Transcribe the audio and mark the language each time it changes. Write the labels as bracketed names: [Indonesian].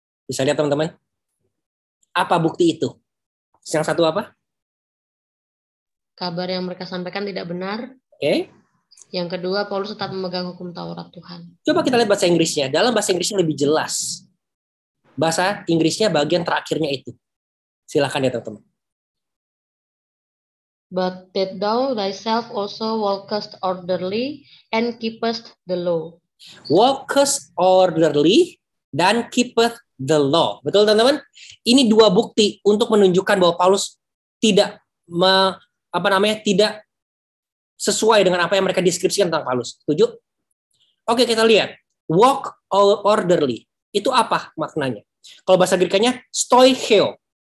[Indonesian] Bisa lihat teman-teman? Apa bukti itu? Yang satu apa? Kabar yang mereka sampaikan tidak benar. Oke. Yang kedua, Paulus tetap memegang hukum Taurat Tuhan. Coba kita lihat bahasa Inggrisnya. Dalam bahasa Inggrisnya lebih jelas. Bahasa Inggrisnya bagian terakhirnya itu. Silakan ya teman-teman. [English] But that thou thyself also walkest orderly and keepest the law. Walkest orderly dan keepeth the law. [Indonesian] Betul teman-teman? Ini dua bukti untuk menunjukkan bahwa Paulus tidak tidak sesuai dengan apa yang mereka deskripsikan tentang Paulus. Setuju? Oke, kita lihat. Walk orderly. Itu apa maknanya? Kalau bahasa Grekanya stoicheo.